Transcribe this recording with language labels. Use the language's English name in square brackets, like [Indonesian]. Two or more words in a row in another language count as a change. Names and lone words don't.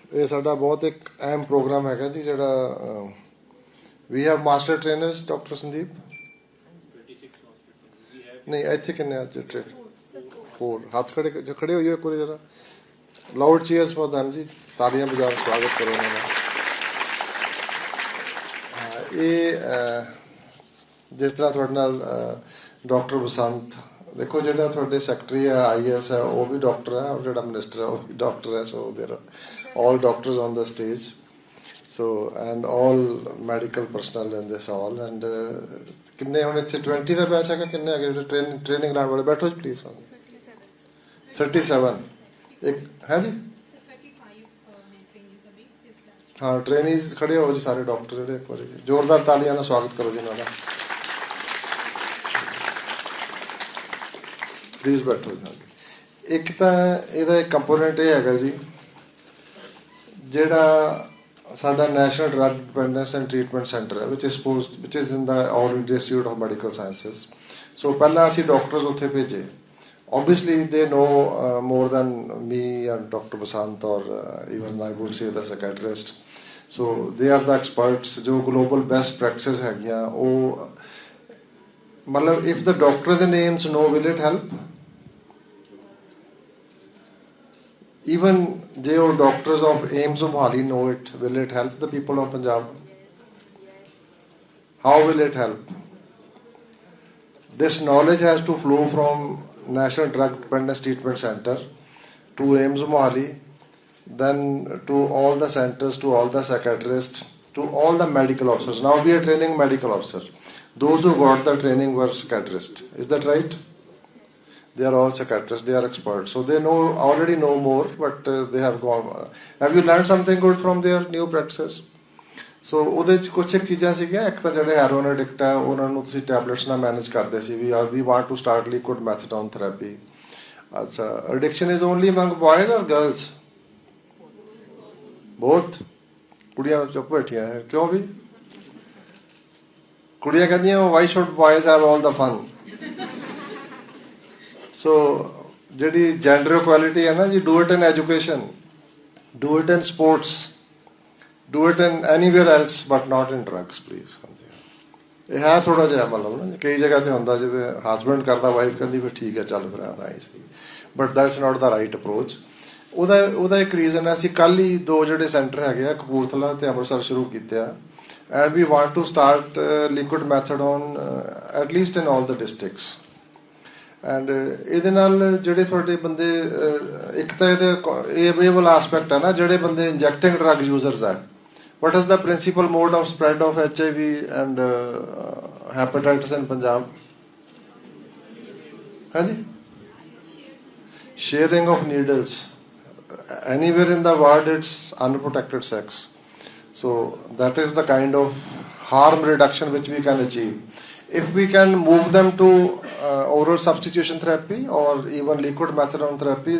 [Punjabi] ਇਹ ਸਾਡਾ ਬਹੁਤ ਇੱਕ ਅਹਿਮ ਪ੍ਰੋਗਰਾਮ ਹੈਗਾ ਜੀ ਜਿਹੜਾ ਵੀ [English] have master trainers [Punjabi] ਡਾਕਟਰ ਸੰਦੀਪ ਨਹੀਂ ਇੱਥੇ ਕਿੰਨੇ ਅੱਜ ਹੋਰ ਹੱਥ ਖੜੇ ਹੋਈਓ ਇੱਕ ਵਾਰੀ ਜਰਾ [English] loud cheers for them [Punjabi] ਜੀ ਤਾਲੀਆਂ ਵਜਾ ਕੇ ਸਵਾਗਤ ਕਰੋ ਉਹਨਾਂ ਦਾ। ਇਹ ਜਿਸ ਤਰ੍ਹਾਂ ਤੁਹਾਡੇ ਨਾਲ ਡਾਕਟਰ ਬਸੰਤ ਦੇਖੋ ਜਿਹੜਾ ਤੁਹਾਡੇ ਸੈਕਟਰੀ ਹੈ IAS ਹੈ ਉਹ ਵੀ ਡਾਕਟਰ ਹੈ ਔਰ ਜਿਹੜਾ ਮਿਨਿਸਟਰ ਹੈ ਉਹ ਵੀ ਡਾਕਟਰ ਹੈ। [English] so there all doctors on the stage, so and all medical personnel in this hall and [Punjabi] ਕਿੰਨੇ ਹੁਣ ਇੱਥੇ 20 ਦਾ ਬੈਚ ਹੈਗਾ ਕਿੰਨੇ ਹੈਗੇ ਜਿਹੜੇ ਟ੍ਰੇਨਿੰਗ ਲੈਣ ਵਾਲੇ ਬੈਠੋ ਜੀ ਪਲੀਜ਼ 37 ਇੱਕ ਹੈ ਜੀ 35 ਹਾਂ ਟ੍ਰੇਨਿੰਗਸ ਖੜੇ ਹੋ ਜੀ ਸਾਰੇ ਡਾਕਟਰ ਜਿਹੜੇ ਇੱਕ ਵਾਰੀ ਜ਼ੋਰਦਾਰ ਤਾਲੀਆਂ ਨਾਲ ਸਵਾਗਤ ਕਰੋ ਜੀ ਇਹਨਾਂ ਦਾ ਪਲੀਜ਼ ਬੈਠੋ ਜੀ। ਇੱਕ ਤਾਂ ਇਹਦਾ ਇੱਕ ਕੰਪੋਨੈਂਟ ਇਹ ਹੈਗਾ ਜੀ ਜਿਹੜਾ ਸਾਡਾ ਨੈਸ਼ਨਲ ਡਰੱਗ ਡਿਪੈਂਡੈਂਸ ਐਂਡ ਟ੍ਰੀਟਮੈਂਟ ਸੈਂਟਰ ਹੈ [English] which is in the All India Institute of Medical Sciences. So [Punjabi] ਪਹਿਲਾਂ ਅਸੀਂ ਡਾਕਟਰਸ ਉੱਥੇ ਭੇਜੇ [English] obviously they know more than me and Dr. Basant or even I would say the psychiatrist. So they are the experts ਜੋ global best practices [Punjabi] ਹੈਗੀਆਂ ਉਹ ਮਤਲਬ [English] if the doctors and AIIMS know will it help? Even [Punjabi] ਜੇ ਉਹ [English] doctors of AIIMS Mohali know it, will it help the people of Punjab? How will it help? This knowledge has to flow from National Drug Dependence Treatment Center to AIIMS Mohali, then to all the centers, to all the psychiatrists, to all the medical officers. Now we are training medical officer. Those who got the training were psychiatrists. Is that right? They are all psychiatrists, they are experts, so they already know more, but they have gone. Have you learned something good from their new practices? [Punjabi] So ਉਹਦੇ ਚ ਕੁਝ ਇੱਕ ਚੀਜ਼ਾਂ ਸੀਗੀਆਂ ਇੱਕ ਤਾਂ ਜਿਹੜੇ [English] heroin addict [Punjabi] ਆ ਉਹਨਾਂ ਨੂੰ ਤੁਸੀਂ ਟੈਬਲੇਟਸ ਨਾਲ ਮੈਨੇਜ ਕਰਦੇ ਸੀ [English] we want to start liquid methadone therapy. ਅੱਛਾ addiction is only among boys or girls? Both? [Punjabi] ਕੁੜੀਆਂ ਚੁੱਪ ਬੈਠੀਆਂ ਹੈ ਕਿਉਂ ਵੀ ਕੁੜੀਆਂ ਕਹਿੰਦੀਆਂ [English] why should boys have all the fun? So [Punjabi] ਜਿਹੜੀ ਜੈਂਡਰ ਇਕੁਐਲਿਟੀ ਹੈ ਨਾ ਜੀ [English] do it in education, do it in sports, do it in anywhere else but not in drugs please. [Punjabi] ਇਹ ਹੈ ਥੋੜਾ ਜਿਹਾ ਮਤਲਬ ਨਾ ਕਈ ਜਗ੍ਹਾ ਤੇ ਹੁੰਦਾ ਜਿਵੇਂ ਹਸਬੈਂਡ ਕਰਦਾ ਵਾਈਫ ਕਹਿੰਦੀ ਵੀ ਠੀਕ ਹੈ ਚੱਲ ਫਿਰ ਆਉਂਦਾ ਸੀ [English] but that's not the right approach. [Punjabi] ਉਹਦਾ ਇੱਕ ਰੀਜ਼ਨ ਹੈ ਅਸੀਂ ਕੱਲ ਹੀ ਦੋ ਜਿਹੜੇ ਸੈਂਟਰ ਹੈਗੇ ਆ ਕਪੂਰਥਲਾ ਤੇ ਅੰਮ੍ਰਿਤਸਰ ਸ਼ੁਰੂ ਕੀਤੇ ਆ [English] and we want to start liquid methadone at least in all the districts [Punjabi] ਐਂਡ ਇਹਦੇ ਨਾਲ ਜਿਹੜੇ ਤੁਹਾਡੇ ਬੰਦੇ ਇੱਕ ਤਾਂ ਇਹਦੇ ਇਹ ਵਾਲਾ ਐਸਪੈਕਟ ਹੈ ਨਾ ਜਿਹੜੇ ਬੰਦੇ [English] injecting drug users [Punjabi] ਹੈ [English] what is the principal mode of spread of HIV and hepatitis in Punjab? ਹਾਂਜੀ sharing of needles anywhere in the world it's unprotected sex. So that is the kind of harm reduction which we can achieve if we can move them to oral substitution therapy or even liquid methadone therapy.